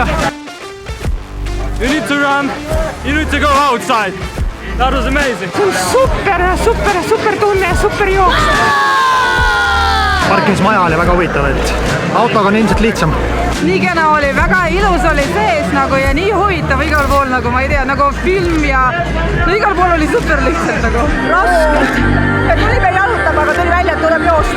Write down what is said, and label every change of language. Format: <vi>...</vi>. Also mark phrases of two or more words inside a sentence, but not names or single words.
<en>You need to run, you need to go outside. That was amazing.</en> <et>Super tunne, super jooks. Parkimismaja oli väga huvitav, et autoga on ilmselt lihtsam. Nii kena oli, väga ilus oli sees nagu ja nii huvitav igal pool nagu ma ei tea, nagu film ja igal pool oli super lihtsalt nagu raske. Me tulime jalutama, aga tuli välja, et tuleb joosta.</et>